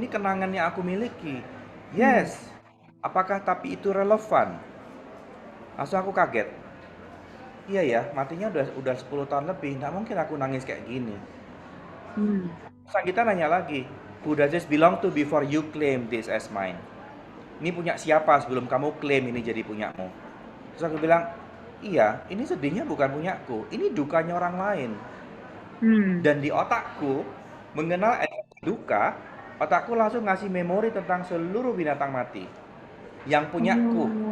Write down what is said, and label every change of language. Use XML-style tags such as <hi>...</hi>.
<id>Ini kenangan yang aku miliki. Yes. Apakah tapi itu relevan? Langsung aku kaget. Iya ya, matinya udah 10 tahun lebih. Nggak mungkin aku nangis kayak gini.</id> <en>Sanggita</en> <id>nanya lagi,</id> <en>who does this belong to before you claim this as mine?</en> <id>Ini punya siapa sebelum kamu klaim ini jadi punyamu? Terus aku bilang, iya, ini sedihnya bukan punyaku. Ini dukanya orang lain. Dan di otakku, mengenal duka, otakku langsung ngasih memori tentang seluruh binatang mati yang punyaku.</id>